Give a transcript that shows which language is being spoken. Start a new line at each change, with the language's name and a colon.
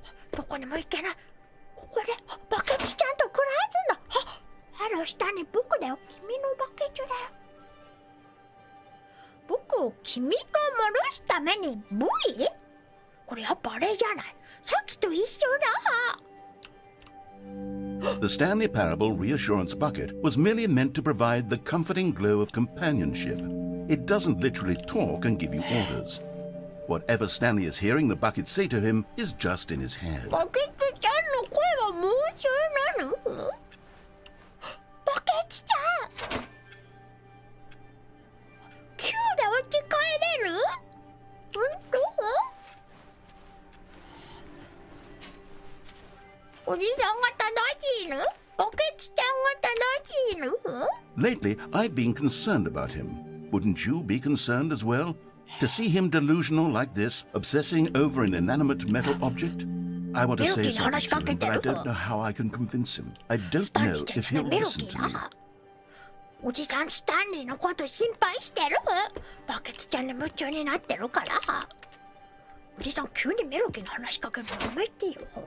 Japanese: どこにも行けない。ここでバケツちゃんと暮らすんだ。ハロー下に僕だよ。君のバケツだよ。僕を君と戻すために V？ これやっぱあれじゃない。さっきと一緒だ。
English: The Stanley Parable Reassurance Bucket was merely meant to provide the comforting glow of companionship. It doesn't literally talk and give you orders. Whatever Stanley is hearing the bucket say to him is just in his head.
Japanese: バケツちゃんの声はもう中なの？バケツちゃんQ でお家帰れる？本当？おじさんが正しいの？バケツちゃんが正しいの？
English: Lately, I've been concerned about him. Wouldn't you be concerned as well? To see him delusional like this, obsessing over an inanimate metal object? I want to say something to him, but I don't know how I can convince him. I don't know if he'll listen to me.
Japanese: おじさんスタンリーのこと心配してる？バケツちゃんに夢中になってるから。おじさん急にメロキの話しかけるのやめてよ。